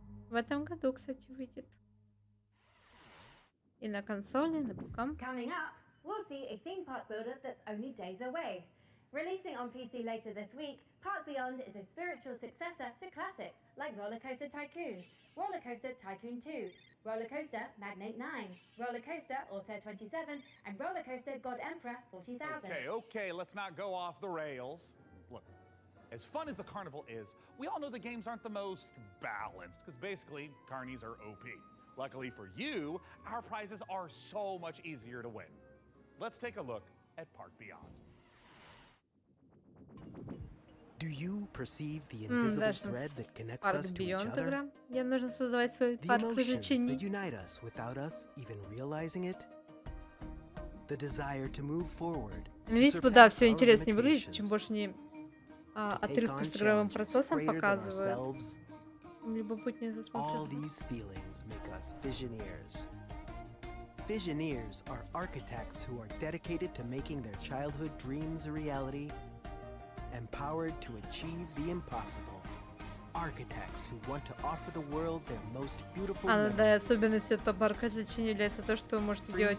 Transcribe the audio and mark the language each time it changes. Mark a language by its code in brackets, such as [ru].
[ru] В этом году, кстати, выйдет. И на консоли, на ПК. [en] Coming up, we'll see a theme park builder that's only days away. Releasing on PC later this week, Park Beyond is a spiritual successor to classics like Roller Coaster Tycoon, Roller Coaster Tycoon 2, Roller Coaster Magnate 9, Roller Coaster Altair 27, and Roller Coaster God Emperor 40,000. Okay, let's not go off the rails. Look, as fun as the carnival is, we all know the games aren't the most balanced, because basically, carnies are OP. Luckily for you, our prizes are so much easier to win. Let's take a look at Park Beyond. Do you perceive the invisible thread that connects us to each other? [ru] Где нужно создавать свой парк развлечений. [en] That unite us without us even realizing it? The desire to move forward. [ru] Видите, да, все интереснее выглядит, чем больше не отрывки с игровым процессом показывают. Любопытнее [en] All these feelings make us visioneers. Visioneers are architects who are dedicated to making their childhood dreams a reality, empowered to achieve the impossible. Architects who want to offer the world their most beautiful memories. [ru] Да, особенностью этого парка развлечений является то, что вы можете делать.